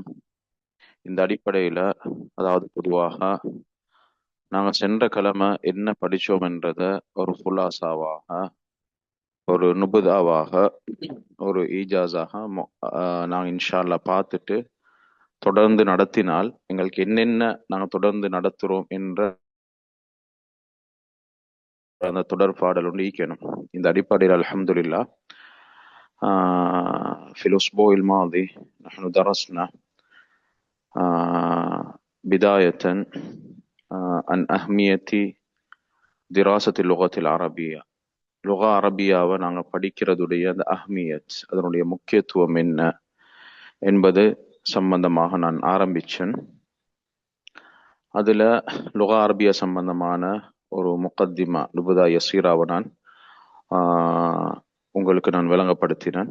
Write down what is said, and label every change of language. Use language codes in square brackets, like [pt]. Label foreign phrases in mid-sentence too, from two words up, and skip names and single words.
[ta] இந்த அடிப்படையில் அதாவது பொதுவாக நாங்கள் சென்ற கிழமை என்ன படித்தோம் என்றத ஒரு ஃபுலாசாவாக, ஒரு நுபுதாவாக, ஒரு ஈஜாஸாக நாங்கள் [ar] إن شاء الله [ta] பார்த்துட்டு தொடர்ந்து நடத்தினால் எங்களுக்கு என்னென்ன நாங்கள் தொடர்ந்து நடத்துகிறோம் என்ற அந்த தொடர்பாடல் ஒன்று ஈக்கணும். இந்த அடிப்படையில் [ar] அல்ஹம்துலில்லாஹ் في الأسبوع الماضي نحن درسنا بداية عن أهمية دراسة اللغة العربية. لغة عربية [ta] நாங்கள் படிக்கிறதுடைய அந்த அஹ்மியத், அதனுடைய முக்கியத்துவம் என்ன என்பது சம்பந்தமாக நான் ஆரம்பித்தேன். அதில் [ar] لغة عربية [ta] சம்பந்தமான ஒரு [ar] مقدمة نبذة يسيرة [ta] நான் உங்களுக்கு நான் விளங்கப்படுத்தினேன்.